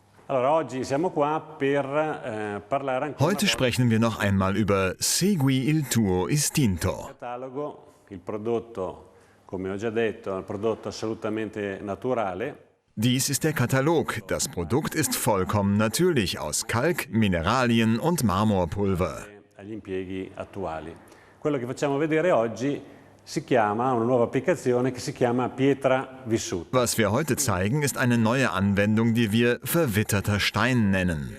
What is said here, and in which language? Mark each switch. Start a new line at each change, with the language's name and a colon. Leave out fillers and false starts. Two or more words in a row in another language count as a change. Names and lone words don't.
German: Heute sprechen wir noch einmal über Segui il tuo istinto. Dies ist der Katalog. Das Produkt ist vollkommen natürlich aus Kalk, Mineralien und Marmorpulver. Was wir heute zeigen, ist eine neue Anwendung, die wir verwitterter Stein nennen.